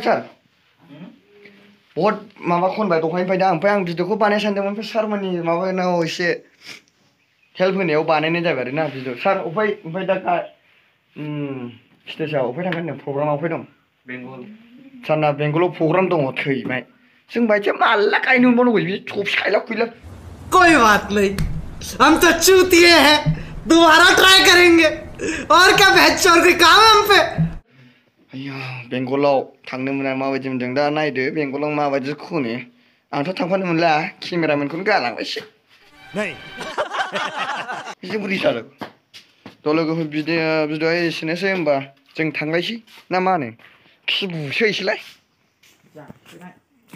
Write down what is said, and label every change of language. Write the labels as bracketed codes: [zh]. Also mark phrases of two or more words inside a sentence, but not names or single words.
[brx] सार बहुद माबा खनबाय दहायनिफ्राय दा ओमफ्राय आं भिडिअखौ बानायनो सानदोंमोन ओमफ्राय सारमोननि माबानाव एसे हेल्प होनायाव बानायनाय जाबाय आरोना भिडिअ सार ओमफ्राय दा स्टेजआव अफाय थांगोन होनदों प्रग्रामाव अफाय दं बेंगल सारना बेंगलाव प्रग्राम दङ थैबाय जों बायदिया माला गायनो मोनबावनांगौ बिदि थफि खायला खुइला [hi] कोई बात नहीं हम तो चूतिए हैं दोबारा ट्राई करेंगे और क्या बहस चोर कोई काम है हम पे [brx] आया बेंगलाव थांनो मोना माबायदि मोनदों दा नायदो बेंगलाव माबायदि खनो आंथ' थांफानो मोनला केमेरामेनखौनो गालांबायसो जों बोरै जादों थ' लोगोफोर भिडिअआ एसेनोसै होमबा जों थांलायसै ना मा होनो खि बुसोहैसैलाय